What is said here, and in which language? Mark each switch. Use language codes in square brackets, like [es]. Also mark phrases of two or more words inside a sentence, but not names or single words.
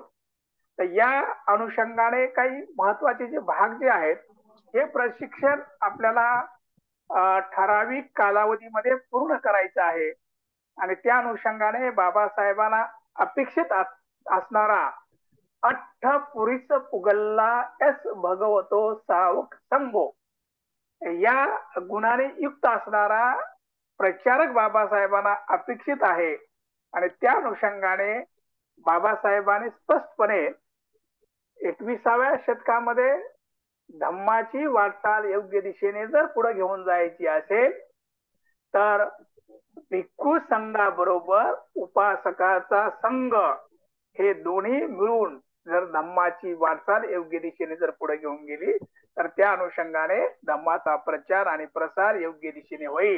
[mr] तर या अनुषंगाने काही महत्वाचे जे भाग जे आहेत हे प्रशिक्षण आपल्याला ठराविक कालावधीमध्ये पूर्ण करायचं आहे. आणि त्या अनुषंगाने बाबासाहेबांना अपेक्षित असणारा [pi] अठ्ठपुरीच पुगल्ला एस भगवतो सावक संगो [mr] या गुणाने युक्त असणारा प्रचारक बाबासाहेबांना अपेक्षित आहे. आणि त्या अनुषंगाने बाबासाहेबांनी स्पष्टपणे 21व्या शतकामध्ये धम्माची वाटचाल योग्य दिशेने जर पुढे घेऊन जायची असेल तर भिक्खू संघाबरोबर उपासकाचा संघ हे दोन्ही मिळून जर धम्माची वाटचाल योग्य दिशेने जर पुढे घेऊन गेली तर त्या अनुषंगाने धम्माचा प्रचार आणि प्रसार योग्य दिशेने होईल.